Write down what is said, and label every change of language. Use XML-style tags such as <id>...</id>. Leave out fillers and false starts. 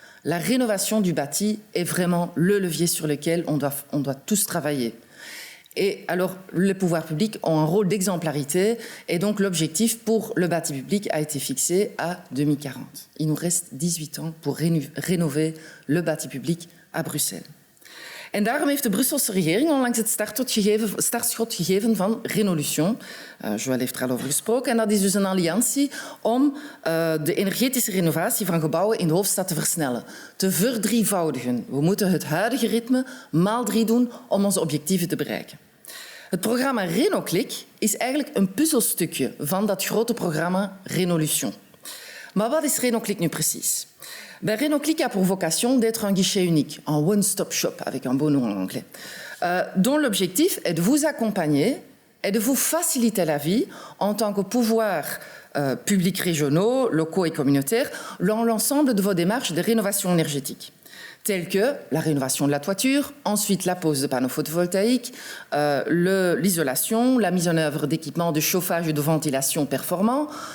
<fr>La rénovation du bâti est vraiment le levier sur lequel on doit tous travailler. Et alors, les pouvoirs publics ont un rôle d'exemplarité et donc l'objectif pour le bâti public a été fixé à 2040. Il nous reste 18 ans pour rénover le bâti public à Bruxelles.</fr> <nl>En daarom heeft de Brusselse regering onlangs het startschot gegeven van Rénolution. Joël heeft er al over gesproken. En dat is dus een alliantie om de energetische renovatie van gebouwen in de hoofdstad te versnellen. Te verdrievoudigen. We moeten het huidige ritme maal 3 doen om onze objectieven te bereiken. Het programma Rénoclic is eigenlijk een puzzelstukje van dat grote programma Rénolution. Maar wat is Rénoclic nu precies?</nl> <fr>Rénoclic a pour vocation d'être un guichet unique, un one-stop shop, avec un beau nom en anglais, dont l'objectif est de vous accompagner et de vous faciliter la vie en tant que pouvoirs publics régionaux, locaux et communautaires dans l'ensemble de vos démarches de rénovation énergétique, telles que la rénovation de la toiture, ensuite la pose de panneaux photovoltaïques, l'isolation, la mise en œuvre d'équipements de chauffage et de ventilation performants.</fr>